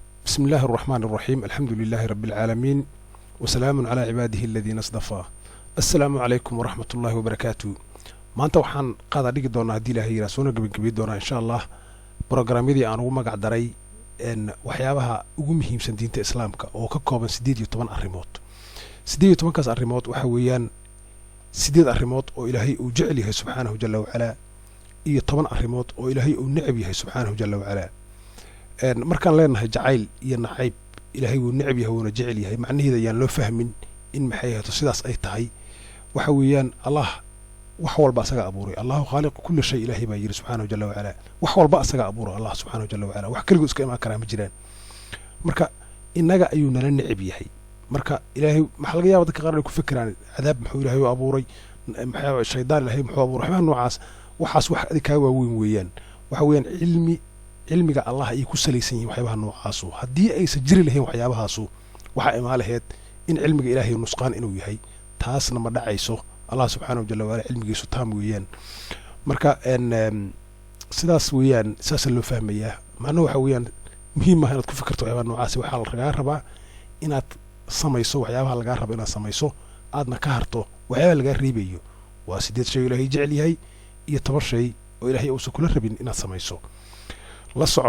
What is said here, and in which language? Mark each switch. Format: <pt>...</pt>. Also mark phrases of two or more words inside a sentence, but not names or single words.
<ar>بسم الله الرحمن الرحيم الحمد لله رب العالمين وسلام على عباده الذين اصطفى السلام عليكم ورحمة الله وبركاته</ar> <so>maanta waxaan qaada dhigi doonaa hadii ilaahay yiraahdo soo gabagabeey doonaa</so> <ar>إن شاء الله</ar> <so>barnaamijyadii aan ugu magac daray waxyaabaha ugu muhiimsan diinta islaamka oo ka kooban 18 arrimood 18 kaas arrimood waxa weeyaan 8 arrimood oo ilaahay uu jecel yahay</so> <ar>سبحانه جل وعلا</ar> <so>iyo 10 arrimood oo ilaahay uu neceb yahay</so> <ar>سبحانه جل وعلا</ar> <so>markaan leenahay jacayl iyo nacayb ilaahay uu neceb yahay oo jecel yahay macnaheedu ayaan loo fahmin in maxay ahaato sidaas ay tahay waxa weeyaan Allah wax walba asaga abuuray</so> <ar>الله خالق كل شيء</ar> <so>ilaahi baa yiri</so> <ar>سبحانه جل و</ar> <so>ala wax walba asaga abuuray Allah</so> <ar>سبحانه جل وعلا</ar> <so>wax kaliya iska iman kara ma jiraan marka inaga ayuu nala neceb yahay marka ilaahay waxa laga yaabaa dadka qaar ay ku fikiraan cadaab muxuu ilaahay abuuray maxay shaydaan ilaahay muxuu abuuray waxaan noocaas waxaas wax adika waaweyn weeyaan waxa weeyaan cilmiga Allah ay ku salaysan yihiin waxyaabaha noocaas hadii ay sajiri lahayn waxyaabahaas waxa imaalaheed in cilmiga ilaahay nusqaan inuu yahay taasna ma dhacayso Allah</so> <ar>سبحانه جل وعلا</ar> <so>cilmigiisu taam weeyaan marka sidaas weeyaan saas loo fahmayaa macnaheedu waxa weeyaan muhiim ah inaad ku fikirto waxyaabaha noocaas waxa laga rabaa inaad samayso waxyaabaha laga rabo inaad samayso aadna ka harto waxyaabaha laga reebayo waa 8 shay ilaahay jecel yahay iyo 10 shay oo ilaahay uu kula rabin inaad samayso la soco</so>